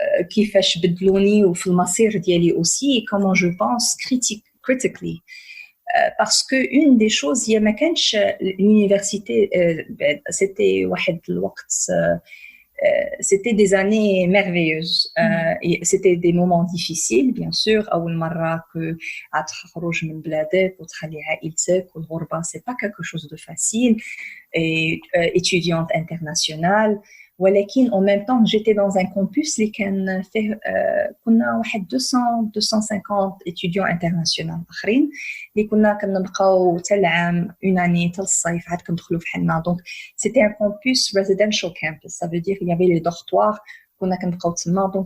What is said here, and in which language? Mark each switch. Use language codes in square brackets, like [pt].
[ar] كيفاش بدلوني وفي المصير ديالي aussi, [fr] comment je pense critically. Parce que une des choses, [ar] هي ما كانش [fr] l'université, c'était [ar] واحد الوقت. [fr] C'était des années merveilleuses. Et c'était des moments difficiles, bien sûr. [ar] أول مرة تخرج من بلادك وتخلي عائلتك والغربة, [fr] c'est pas quelque chose de facile. Et étudiante internationale. [ar] ولكن [fr] en même temps j'étais dans un campus [ar] اللي كان فيه كنا واحد 250 [fr] étudiants internationaux [ar] اخرين اللي كنا كنبقاو حتى العام une année حتى الصيف عاد كندخلوا في حنا. [fr] donc c'était un campus residential campus, ça veut dire il y avait les dortoirs [ar] كنا كنبقاو تما.